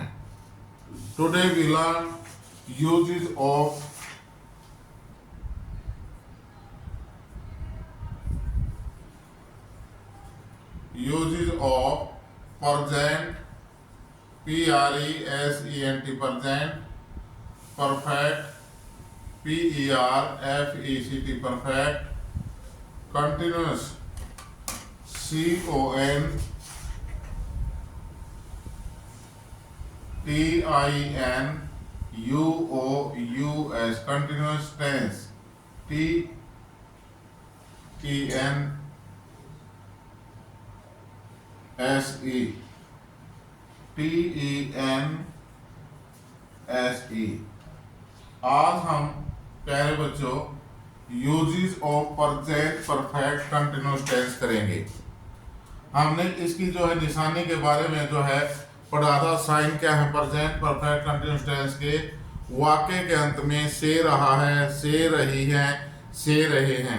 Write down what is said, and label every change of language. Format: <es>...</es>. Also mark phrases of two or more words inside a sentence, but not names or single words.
<en>Today we learn usages of present, PRESENT present, perfect, PERFECT perfect, continuous, CONTINUOUS continuous tense, TENSE।</en> <hi>आज हम प्यारे बच्चों</hi> <en>usages of present perfect continuous tense</en> <hi>करेंगे। हमने इसकी जो है निशानी के बारे में जो है पढ़ा था। साइन क्या है</hi> <en>present perfect continuous tense</en> <hi>के? वाक्य के अंत में से रहा है, से रही है, से रहे हैं।</hi>